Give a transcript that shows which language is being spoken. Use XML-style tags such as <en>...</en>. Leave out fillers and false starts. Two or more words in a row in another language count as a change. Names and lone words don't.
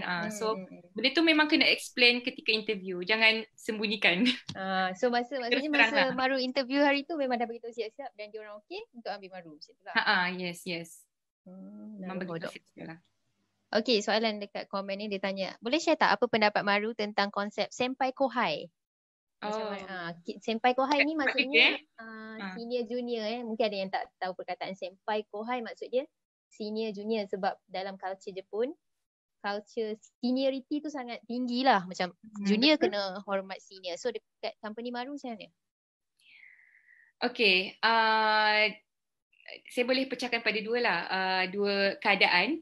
<ms>So benda tu memang kena explain ketika interview, jangan sembunyikan. So maksudnya masa Maru interview hari tu memang dah beritahu siap-siap dan diorang okey untuk ambil Maru macam tu lah. Yes. Memang begitu siap lah. Okay, soalan dekat komen ni dia tanya, boleh share tak apa pendapat Maru tentang konsep</ms> <ja>senpai kohai? Senpai kohai</ja> <ms>ni maksudnya</ms> <en>senior junior</en> <ms>mungkin ada yang tak tahu perkataan</ms> <ja>senpai kohai,</ja> <ms>maksud dia</ms> <en>senior junior</en> <ms>sebab dalam culture Jepun,</ms> <en>culture seniority</en> <ms>tu sangat tinggi lah, macam junior kena hormat senior. So dekat company Maru macam mana? Okay, saya boleh pecahkan pada dua lah, dua keadaan.</ms>